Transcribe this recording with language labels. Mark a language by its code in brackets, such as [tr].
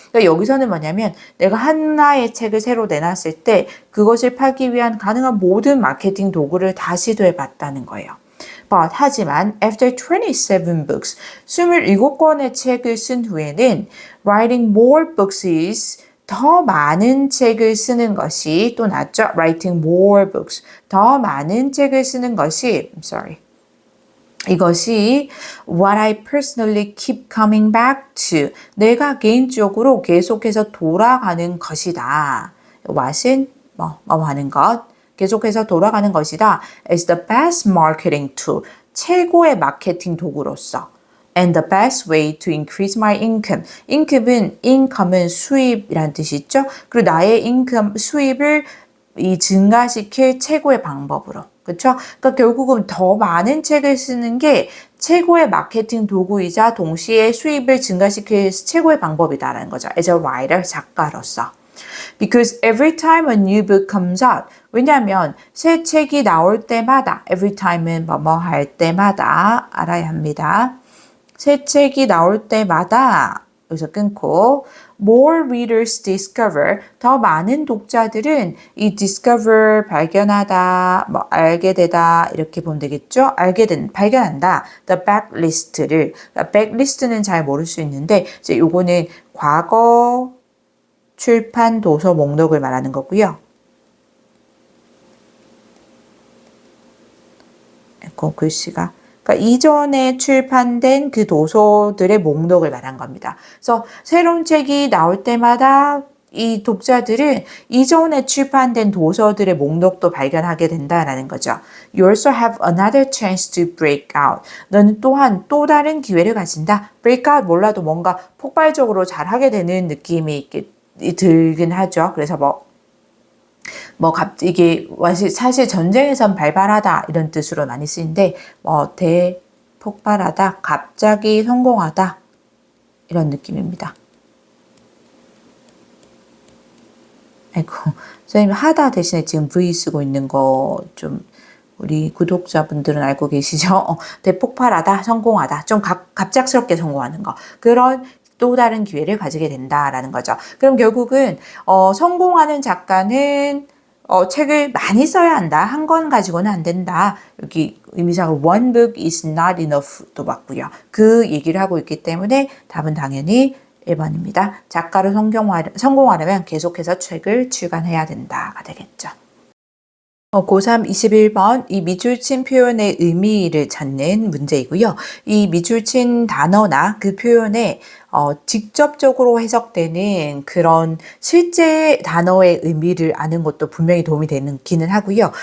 [ko] 그러니까 여기서는 뭐냐면 내가 하나의 책을 새로 내놨을 때 그것을 팔기 위한 가능한 모든 마케팅 도구를 다 시도해 봤다는 거예요. [en] But [ko] 하지만 [en] after 27 books, [ko] 27권의 책을 쓴 후에는 [en] writing more books is [ko] 더 많은 책을 쓰는 것이 또 낫죠. [en] Writing more books. [ko] 더 많은 책을 쓰는 것이 이것이 [en] what I personally keep coming back to. [ko] 내가 개인적으로 계속해서 돌아가는 것이다. what은 뭐 하는 것. 계속해서 돌아가는 것이다. [en] as the best marketing tool. [ko] 최고의 마케팅 도구로서. [en] and the best way to increase my income. [ko] income은 수입이란 뜻이 있죠. 그리고 나의 수입을 증가시킬 최고의 방법으로. 그렇죠? 그러니까 결국은 더 많은 책을 쓰는 게 최고의 마케팅 도구이자 동시에 수입을 증가시킬 최고의 방법이다라는 거죠. [en] As a writer, [ko] 작가로서. [en] Because every time a new book comes out. [ko] 왜냐하면 새 책이 나올 때마다 every time은 뭐뭐 할 때마다 알아야 합니다. 새 책이 나올 때마다 여기서 끊고 [en] more readers discover [ko] 더 많은 독자들은 이 discover 발견하다 알게 되다 이렇게 보면 되겠죠. 발견한다. the backlist를 backlist는 잘 모를 수 있는데 이제 요거는 과거 출판 도서 목록을 말하는 거고요. 그 글씨가 그러니까 이전에 출판된 그 도서들의 목록을 말한 겁니다. 그래서 새로운 책이 나올 때마다 이 독자들은 이전에 출판된 도서들의 목록도 발견하게 된다라는 거죠. [en] You also have another chance to break out. [ko] 너는 또한 또 다른 기회를 가진다. break out 몰라도 뭔가 폭발적으로 잘하게 되는 느낌이 들긴 하죠. 그래서 이게 사실 전쟁에선 발발하다 이런 뜻으로 많이 쓰이는데 대폭발하다, 갑자기 성공하다 이런 느낌입니다. 아이고, 선생님 하다 대신에 지금 V 쓰고 있는 거 좀 우리 구독자분들은 알고 계시죠? 대폭발하다, 성공하다, 좀 갑작스럽게 성공하는 거 그런 또 다른 기회를 가지게 된다라는 거죠. 그럼 결국은 성공하는 작가는 책을 많이 써야 한다. 한 권 가지고는 안 된다. 여기 의미상으로 [en] one book is not enough [ko] 도 맞고요. 그 얘기를 하고 있기 때문에 답은 당연히 1번입니다. 작가로 성공하려면 계속해서 책을 출간해야 된다가 되겠죠. 고3 21번 이 밑줄친 표현의 의미를 찾는 문제이고요. 이 밑줄친 단어나 그 표현에 직접적으로 해석되는 그런 실제 단어의 의미를 아는 것도 분명히 도움이 되기는 하고요.